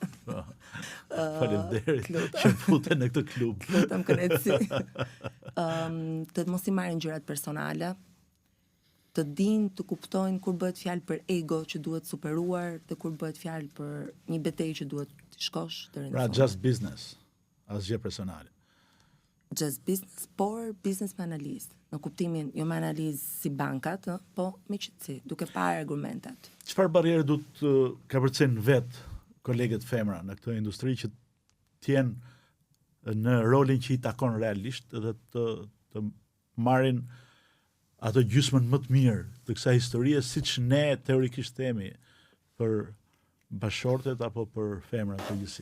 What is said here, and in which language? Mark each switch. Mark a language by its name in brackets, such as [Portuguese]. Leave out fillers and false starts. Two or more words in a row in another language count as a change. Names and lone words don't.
[Albanian] Faleminderit lutem. që futen në këtë klub. Lutem kënaqësi. Të mos i marrin gjërat personale, të dinë të kuptojnë kur bëhet fjalë për ego që duhet superuar dhe kur bëhet fjalë për një betejë që duhet të shkosh deri në Pra, fund. [English] just business, [Albanian] asgjë personale. [English] Just business, [Albanian] por business me analizë. Në kuptimin, jo me analizë si bankat, po me qëtësi, duke parë argumentat. Çfarë barriere du të ka përcen vet kolegët femra në këtë industri që t'jenë në rolin që i takon realisht dhe të marrin ato gjysmën më të mirë të kësaj historie, siç ne teorikisht themi për bashortet apo për femrat përgjithësi.